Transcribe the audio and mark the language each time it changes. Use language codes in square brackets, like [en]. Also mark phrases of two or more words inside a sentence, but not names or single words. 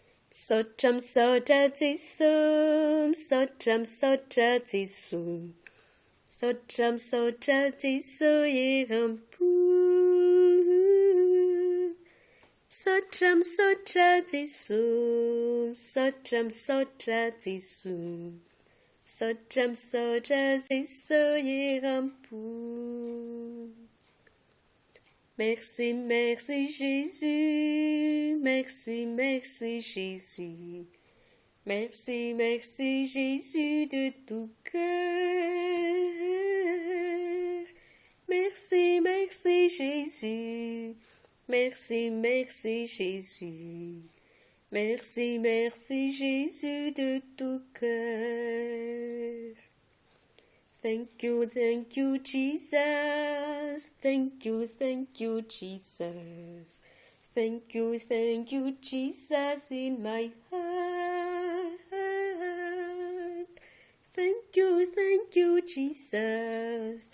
[mg] Misaotra misaotra Jesosy, misaotra misaotra Jesosy, misaotra misaotra Jesosy eram-po. Misaotra misaotra Jesosy, misaotra misaotra Jesosy, misaotra misaotra Jesosy eram-po. [fr] Merci, merci Jésus, merci, merci Jésus, merci, merci Jésus de tout cœur. Merci, merci Jésus, merci, merci Jésus, merci, merci Jésus de tout cœur. [en] Thank you, Jesus. Thank you, Jesus. Thank you, Jesus in my heart. Thank you, Jesus.